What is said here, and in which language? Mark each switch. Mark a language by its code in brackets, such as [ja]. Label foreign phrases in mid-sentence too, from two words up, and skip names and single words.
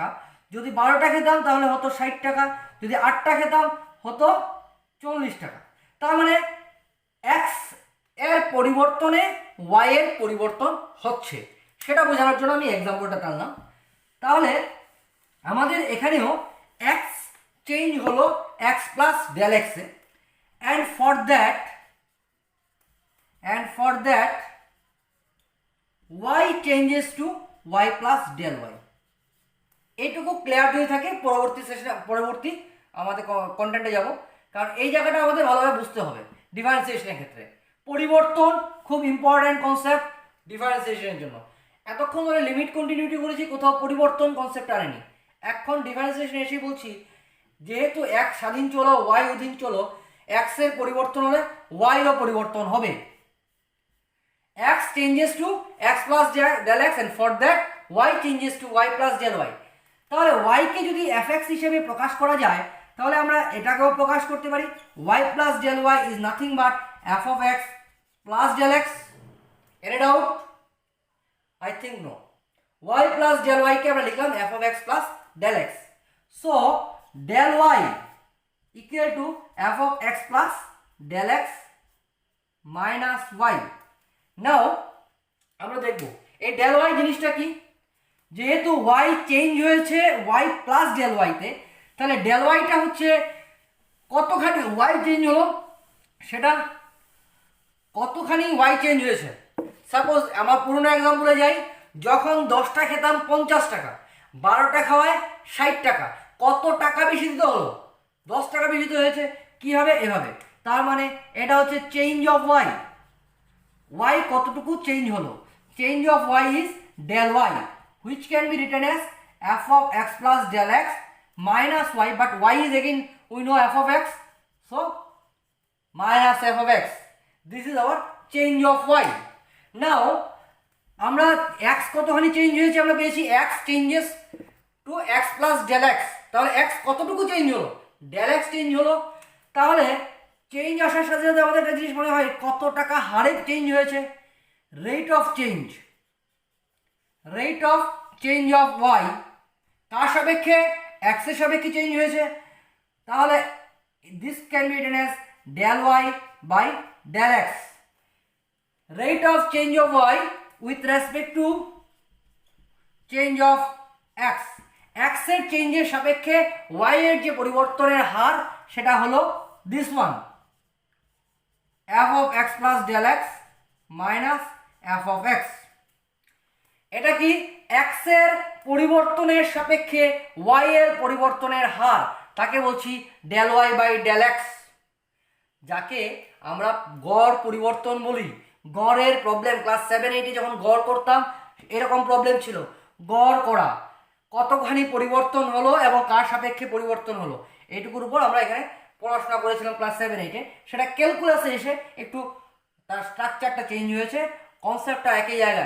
[bn] যদি 12টা খেতাম তাহলে হতো 60 টাকা। যদি 8টা খেতাম হতো 40 টাকা। তার মানে এক্স এর পরিবর্তনে ওয়াই এর পরিবর্তন হচ্ছে, সেটা বোঝানোর জন্য আমি এক্সাম্পলটা টানলাম। তাহলে আমাদের এখানেও [en] x change [bn] হলো [en] x plus del x, and for that y changes to y plus del y। [bn] এইটুকু ক্লিয়ার যদি থাকে পরবর্তী আমাদের কন্টেন্টে যাব, কারণ এই জায়গাটা আমাদের ভালোভাবে বুঝতে হবে। ডিফারেন্সিয়েশনের ক্ষেত্রে পরিবর্তন খুব [en] important concept [bn] ডিফারেন্সিয়েশনের জন্য। এতক্ষণ ধরে [en] limit continuity [bn] করেছি, কোথাও পরিবর্তন কনসেপ্ট আনেনি। এখন ডিফারেন্সিয়েশন এসে বলছি যেহেতু এক স্বাধীন চলো ওয়াই অধীন চলো, এক্স এর পরিবর্তন হলে ওয়াই এরও পরিবর্তন হবে। [en] x changes to x plus del x and for that y changes to y plus del y। [bn] তাহলে y কে যদি fx হিসেবে প্রকাশ করা যায় তাহলে আমরা এটাকেও প্রকাশ করতে পারি [en] y plus del y is nothing but f of x plus del x। Any doubt? I think no। y plus del y [bn] কে আমরা লিখলাম [en] f of x plus del x। So del y equal to f of x plus del x minus y। [bn] নাও আমরা দেখব এই [en] del y [bn] জিনিসটা কি। যেহেতু [en] y change [bn] হয়েছে [en] y plus del y, [bn] তাহলে [en] del y [bn] হচ্ছে কতখানি [en] y change [bn] হলো, সেটা কতখানি [en] y change [bn] হয়েছে। সাপোজ আমার পুরোনো এক্সাম্পলে যাই, যখন 10টা খেতাম 50 টাকা, 12টা খাওয়ায় 60 টাকা, কত টাকা বেশি দিতে হলো? 10 টাকা বেশি দিতে হয়েছে। কী হবে? এভাবে। তার মানে এটা হচ্ছে [en] change of y. [bn] y কতটুকু চেঞ্জ হলো? [en] change of y is del y which can be written as f of x plus del x minus y, but y is again we know f of x, so minus f of x. This is our change of y. Now [bn] আমরা x কতখানি চেঞ্জ হয়েছে আমরা পেয়েছি [en] x changes to x plus del x। [bn] তাহলে x কতটুকু চেঞ্জ হলো? [en] del x [bn] চেঞ্জ হলো। তাহলে চেঞ্জ আসার সাথে সাথে আমাদের একটা জিনিস মনে হয় কত টাকা হারে চেঞ্জ হয়েছে। [en] rate of change of y [bn] কার সাপেক্ষে? এক্স এর সাপেক্ষে চেঞ্জ হয়েছে। [en] তাহলে this can be written as del y by del x. rate of change of y with respect to change of x. [bn] এক্স এর চেঞ্জের সাপেক্ষে ওয়াই এর যে পরিবর্তনের হার সেটা হলো [en] this one, f of x plus del x minus f of x। [bn] এটা কি? x এর পরিবর্তনের সাপেক্ষে y এর পরিবর্তনের হার, তাকে বলছি [en] del y by del x, [bn] যাকে আমরা গড় পরিবর্তন বলি। গড়ের প্রবলেম ক্লাস 7-8 যখন গড় করতাম এরকম প্রবলেম ছিল, গড় করা কতখানি পরিবর্তন হলো এবং কার সাপেক্ষে পরিবর্তন হলো, এইটুকুর উপর আমরা এখানে পড়াশোনা করেছিলাম ক্লাস 7-8-এ, সেটা ক্যালকুলাসে এসে একটু তার স্ট্রাকচারটা চেঞ্জ হয়েছে, কনসেপ্টটা একই জায়গায়।